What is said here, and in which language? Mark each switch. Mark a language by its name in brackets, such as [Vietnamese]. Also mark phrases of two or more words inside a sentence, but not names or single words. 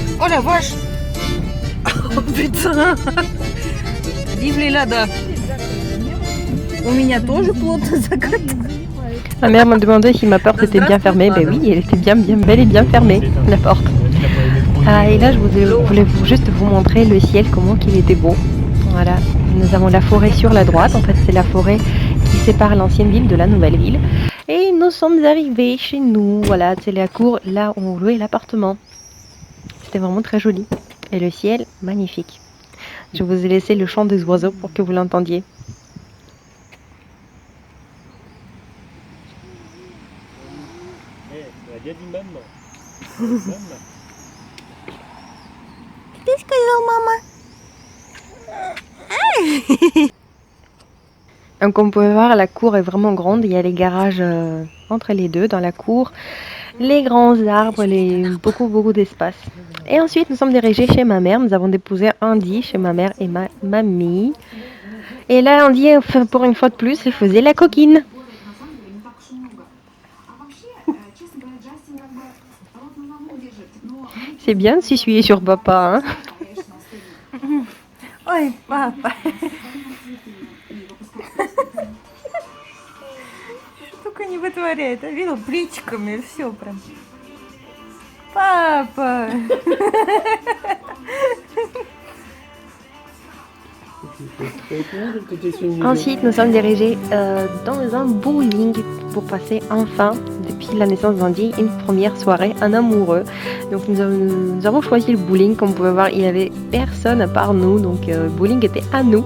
[French] la vache. Oh putain. Vive les Lada. [Russian] У меня тоже плотно закрыто. [French] Ma mère m'a demandé si ma porte était bien fermée. Ben oui, elle était bien bel et bien fermée, la porte. Et là, je voulais juste vous montrer le ciel, comment qu'il était beau. Voilà, nous avons la forêt sur la droite. En fait, c'est la forêt qui sépare l'ancienne ville de la nouvelle ville. Et nous sommes arrivés chez nous. Voilà, c'est la cour là où on louait l'appartement. C'était vraiment très joli. Et le ciel, magnifique. Je vous ai laissé le chant des oiseaux pour que vous l'entendiez. [Russian] Ты сказал, мама? [French] Donc comme vous pouvez voir, la cour est vraiment grande. Il y a les garages entre les deux dans la cour. Les grands arbres, beaucoup d'espace. Et ensuite, nous sommes dirigés chez ma mère. Nous avons déposé Andy chez ma mère et ma mamie. Et là, Andy, pour une fois de plus, il faisait la coquine. C'est bien de s'essuyer sur papa, hein? [Russian] Ой, папа. Только не вытворяет, а видел плечиками, все прям. Папа. [French] Ensuite, nous sommes dirigés dans un bowling pour passer enfin, depuis la naissance d'Andy, une première soirée en amoureux. Donc nous avons choisi le bowling. Comme vous pouvez voir, il n'y avait personne à part nous, donc le bowling était à nous.